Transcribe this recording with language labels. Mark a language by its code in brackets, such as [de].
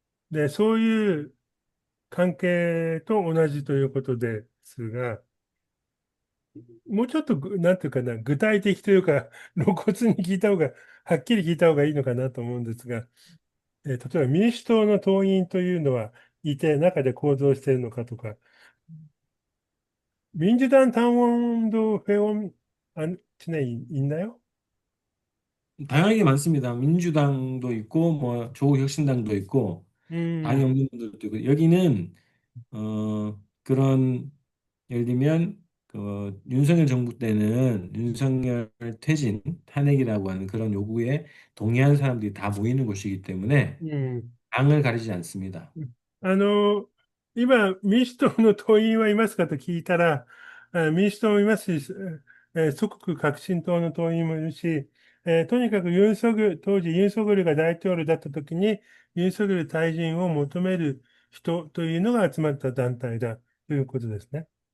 [ja] で、そういう関係と同じということですが、もうちょっとなんていうかな、具体的というか、露骨に聞いた方が、はっきり聞いた方がいいのかなと思うんですが、例えば民主党の党員というのはいて、中で行動しているのかとか、 [ko] 민주당 당원도 회원 안에 있나요? 다양하게 많습니다. 민주당도 있고 뭐 조국혁신당도 있고 당이 음, 없는 분들도 있고 여기는 그런 예를 들면 윤석열 정부 때는 윤석열 퇴진 탄핵이라고 하는 그런 요구에 동의한 사람들이 다 모이는 곳이기 때문에 음. 당을 가리지 않습니다. [ja] あの、今、民主党の党員はいますかと聞いたら、民主党もいますし、祖国革新党の党員もいるし、とにかく当時ユン・ソグルが大統領だった時に、ユン・ソグル退陣を求める人というのが集まった団体だということですね。